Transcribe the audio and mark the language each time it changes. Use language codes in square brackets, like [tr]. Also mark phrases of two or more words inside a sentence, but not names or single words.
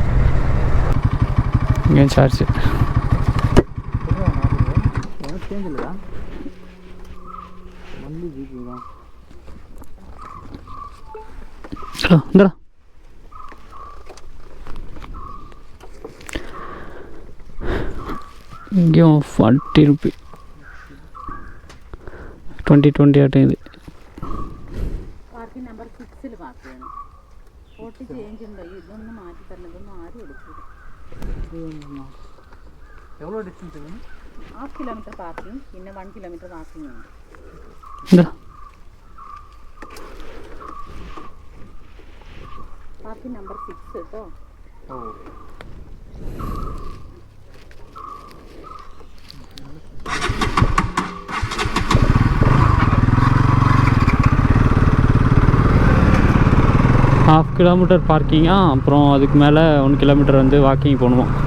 [ta] இங்கே சார்ஜ் இந்தா இங்கேயும் 40 ரூபி 20 [ml] ആയിട്ട് ഇത് പാർട്ടി നമ്പർ 6 പാർക്ക് ചെയ്യണം. 40 ചേഞ്ച് ഉണ്ടോ? ഇതൊന്നും മാറ്റി തരണം. ഇതൊന്നും ആരും എടുക്കില്ല. [ta] எவ்வளோ டிஸ்டன்ஸ் வேணும்? [ml] 1/2 കിലോമീറ്റർ പാർക്കിംഗ്, പിന്നെ 1 കിലോമീറ്റർ വാക്കിംഗ് ഉണ്ട്. എന്താ പാർട്ടി നമ്പർ 6 കേട്ടോ. ഓ [ta] ½ கிலோமீட்டர் பார்க்கிங்காக, அப்புறம் அதுக்கு மேலே 1 கிலோமீட்டர் வந்து வாக்கிங் போகணுமா.